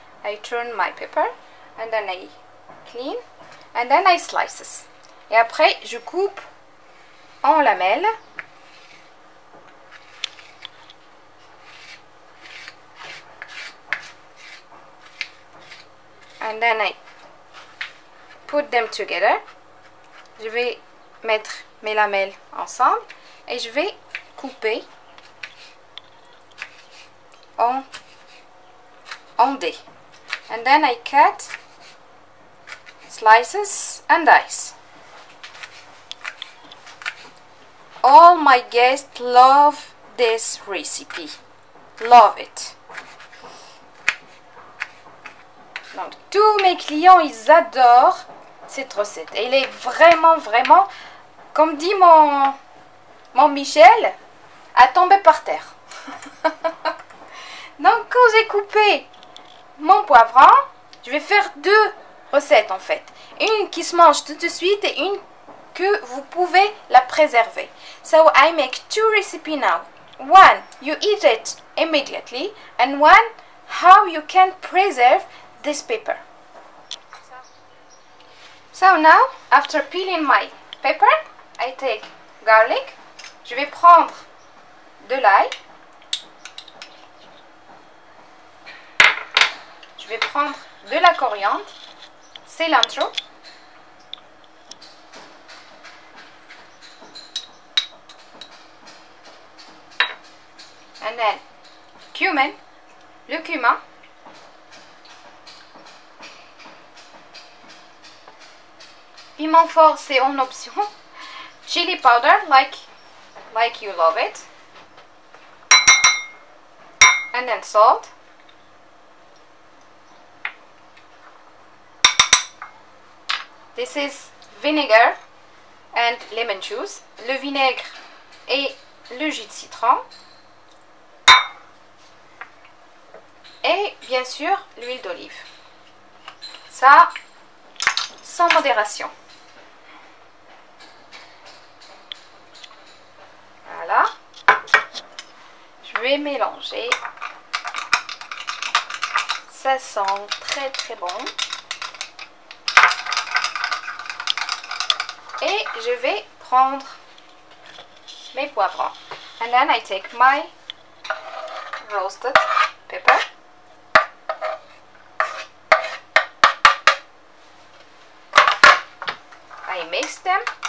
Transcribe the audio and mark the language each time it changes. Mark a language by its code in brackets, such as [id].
[en] I turn my pepper and then I clean and then I slices. [fr] Et après, je coupe en lamelles. [en] And then I put them together. [fr] Je vais mettre mes lamelles ensemble et je vais couper en dés. [en] And then I cut slices and dice. All my guests love this recipe. Love it. [fr] Donc, tous mes clients, ils adorent cette recette. Et elle est vraiment, vraiment, comme dit mon Michel, à tomber par terre. Donc, quand j'ai coupé mon poivron, je vais faire deux recettes en fait. Une qui se mange tout de suite et une que vous pouvez la préserver. [en] So, I make two recipes now. One, you eat it immediately. And one, how you can preserve this pepper. So now, after peeling my pepper, I take garlic. [fr] Je vais prendre de l'ail. Je vais prendre de la coriandre, cilantro. [en] And then cumin, [fr] le cumin. Piment fort, c'est en option. [en] Chili powder, like you love it. And then salt. This is vinegar and lemon juice. [fr] Le vinaigre et le jus de citron. Et bien sûr, l'huile d'olive. Ça, sans modération. Voilà. Je vais mélanger. Ça sent très très bon. Et je vais prendre mes poivrons. [en] And then I take my roasted pepper. I mix them.